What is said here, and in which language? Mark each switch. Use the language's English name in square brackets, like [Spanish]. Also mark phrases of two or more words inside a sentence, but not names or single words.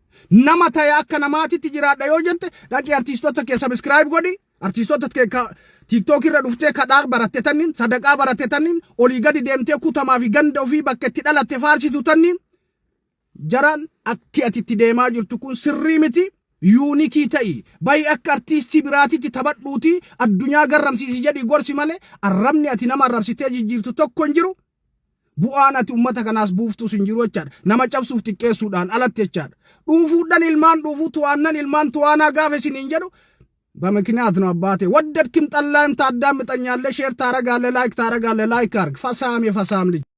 [Oromo] Nama ta'e akka namaatitti jiraadha yoo jette dhaqii artiistota kee subscribe godhi artiistota kee TikTok irra dhuftee kadhaa baratte tannin sadaqaa baratte tannin olii gadi deemtee kutamaa fi ganda ofii bakka itti dhalatte faarsitu tannin jaran akki ati itti deemaa jirtu kun sirrii miti yuunikii ta'i bayi akka artiistii biraatitti taphadhuuti addunyaa garramsiisi jedhi gorsi malee arrabni ati nama arrabsitee jijjiirtu tokko hin jiru. Bu'aan ati ummata kanaas buuftus hin jiru jechaadha. Nama cabsuuf xiqqeessuudhaan alatti jechaadha. Dhuufuudhaan ilmaan dhuufuu tuwaannan ilmaan tuwaanaa gaafa isin hin jedhu [Amharic] በምክንያት ነው አባቴ ወደድክም ጠላህም ታዳምጠኛለህ ሼር ታረጋለህ ላይክ ታረጋለህ ላይክ አርግ ፈሳም የፈሳም ልጅ